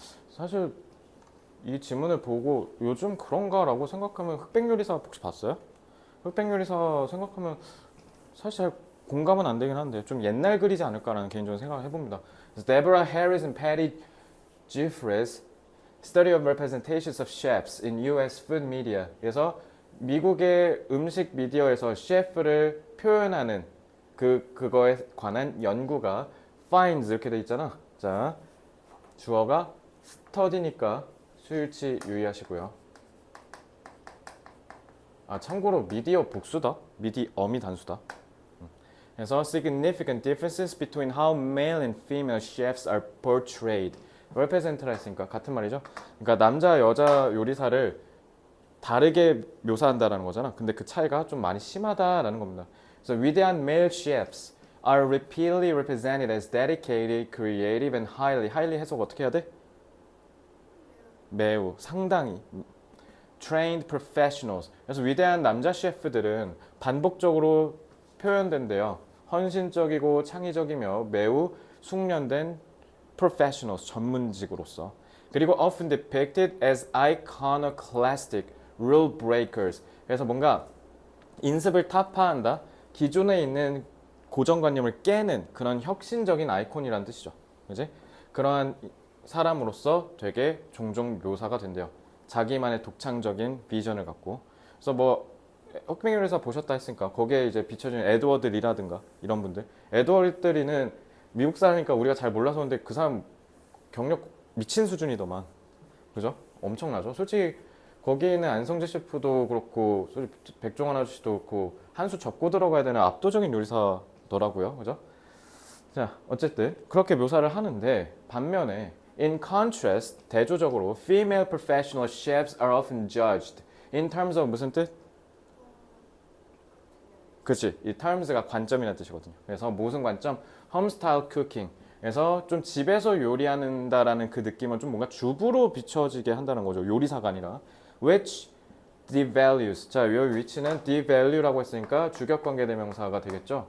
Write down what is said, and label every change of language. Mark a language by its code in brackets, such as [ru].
[ko] 사실 이 지문을 보고 요즘 그런가라고 생각하면 흑백요리사 혹시 봤어요? 흑백요리사 생각하면 사실 잘 공감은 안 되긴 한데 좀 옛날 글이지 않을까라는 개인적인 생각을 해봅니다. [en] Deborah Harris and Patty Jeffries Study of Representations of Chefs in U.S. Food Media. [ko] 그래서 미국의 음식 미디어에서 셰프를 표현하는 그거에 관한 연구가 finds 이렇게 돼 있잖아. 자, 주어가 study니까 수일치 유의하시고요. 참고로 미디어 복수다. 미디엄이 단수다. [en] 그래서 significant differences between how male and female chefs are portrayed. [ko] represent라 했으니까 같은 말이죠. 그러니까 남자 여자 요리사를 다르게 묘사한다라는 거잖아. 근데 그 차이가 좀 많이 심하다라는 겁니다. 그래서 위대한 [en] male chefs are repeatedly represented as dedicated, creative and highly [ko] 해석 어떻게 해야 돼? [en] 매우, 상당히 trained professionals. [ko] 그래서 위대한 남자 셰프들은 반복적으로 표현된대요. 헌신적이고 창의적이며 매우 숙련된 professionals, 전문직으로서. [en] 그리고 often depicted as iconoclastic rule breakers. [ko] 그래서 뭔가 인습을 타파한다. 기존에 있는 고정관념을 깨는 그런 혁신적인 아이콘이라는 뜻이죠. 그지? 그러한 사람으로서 되게 종종 묘사가 된대요. 자기만의 독창적인 비전을 갖고. 그래서 뭐 흑백요리사 보셨다 했으니까 거기에 이제 비춰진 에드워드 리라든가 이런 분들. 에드워드 리는 미국 사람이니까 우리가 잘 몰라서 그런데 그 사람 경력 미친 수준이더만. 그죠? 엄청나죠? 솔직히 거기 있는 안성재 셰프도 그렇고 백종원 아저씨도 그렇고 한 수 접고 들어가야 되는 압도적인 요리사더라고요. 그죠? 자, 어쨌든 그렇게 묘사를 하는데 반면에 [en] in contrast, [ko] 대조적으로 [en] female professional chefs are often judged in terms of [ko] 무슨 뜻? 그치, 이 terms가 관점이라는 뜻이거든요. 그래서 무슨 관점? [en] home style cooking. [ko] 그래서 좀 집에서 요리한다라는 그 느낌은 좀 뭔가 주부로 비춰지게 한다는 거죠. 요리사가 아니라. [en] which devalues. [ko] 자, 이 위치는 devalue라고 했으니까 주격관계 대명사가 되겠죠.